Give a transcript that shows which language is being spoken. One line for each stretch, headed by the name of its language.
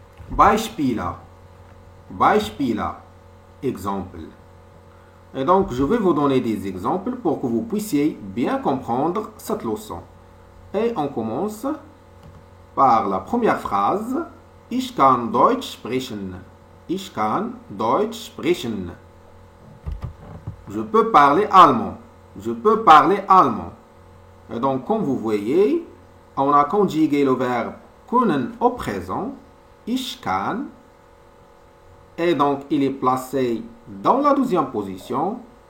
German: Beispiele. Beispiele.
French: Exemple. Et donc, je vais vous donner des exemples pour que vous puissiez bien comprendre cette leçon. Et on commence par la première phrase.
German: Ich kann Deutsch sprechen. Ich kann Deutsch sprechen.
French: Je peux parler allemand. Je peux parler allemand. Et donc, comme vous voyez, on a conjugué le verbe können au présent.
German: Ich kann.
French: Et donc, il est placé dans la deuxième position.